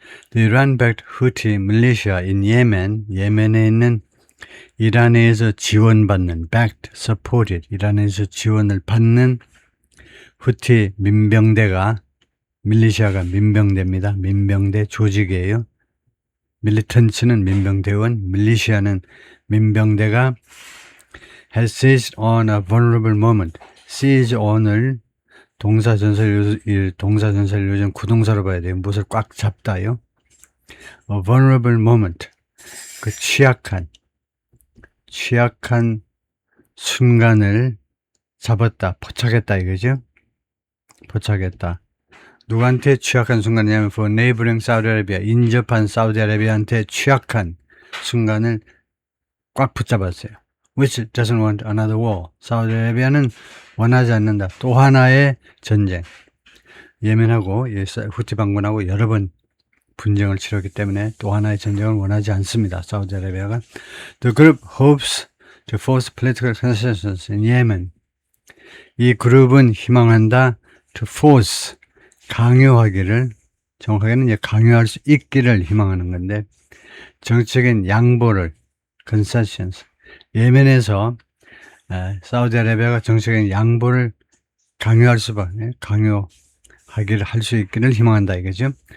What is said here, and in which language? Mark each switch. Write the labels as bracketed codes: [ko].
[en] The Iran-backed Houthi militia in Yemen, [ko] 예멘에 있는 이란에서 지원받는, [en] backed, supported, [ko] 이란에서 지원을 받는 후티 민병대가, 밀리시아가 민병대입니다. 민병대 조직이에요. 밀리턴츠는 민병대원, 밀리시아는 민병대가 [en] has seized on a vulnerable moment. [ko] seize on을 동사전사를 요즘 구동사로 봐야 돼요. 무엇을 꽉 잡다요. [en] A vulnerable moment. [ko] 그 취약한 순간을 잡았다, 포착했다 이거죠. 포착했다. 누구한테 취약한 순간이냐면 [en] for neighboring Saudi Arabia, [ko] 인접한 사우디아라비아한테 취약한 순간을 꽉 붙잡았어요. [en] Which doesn't want another war. [ko] 사우디아라비아는 원하지 않는다. 또 하나의 전쟁. 예멘하고 후티 반군하고 여러 번 분쟁을 치렀기 때문에 또 하나의 전쟁을 원하지 않습니다. 사우디아라비아가. [en] The group hopes to force political consensus in Yemen. [ko] 이 그룹은 희망한다. [en] To force. [ko] 강요하기를, 정확하게는 이제 강요할 수 있기를 희망하는 건데, 정치적인 양보를, concessions. 예멘에서 사우디아라비아가 정치적인 양보를 강요하기를 할 수 있기를 희망한다 이거죠.